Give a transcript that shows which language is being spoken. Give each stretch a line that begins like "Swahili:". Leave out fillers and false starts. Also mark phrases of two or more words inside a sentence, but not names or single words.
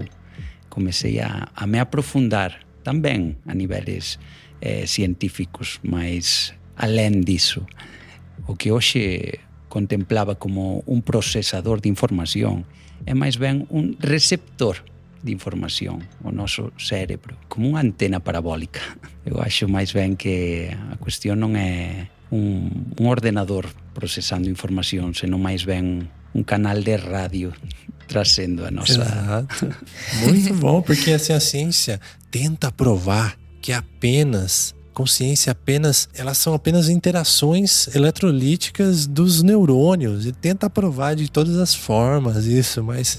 Galician: Comecei a me aprofundar tamén a niveles científicos, mas alén disso, o que hoxe contemplaba como un procesador de información é máis ben un receptor de información, o noso cérebro, como unha antena parabólica. Eu acho máis ben que a cuestión non é un ordenador procesando información, senón máis ben un canal de radio
Portuguese: trazendo a nossa... Exato. Muito bom, porque assim, a ciência tenta provar que consciência elas são apenas interações eletrolíticas dos neurônios e tenta provar de todas as formas isso, mas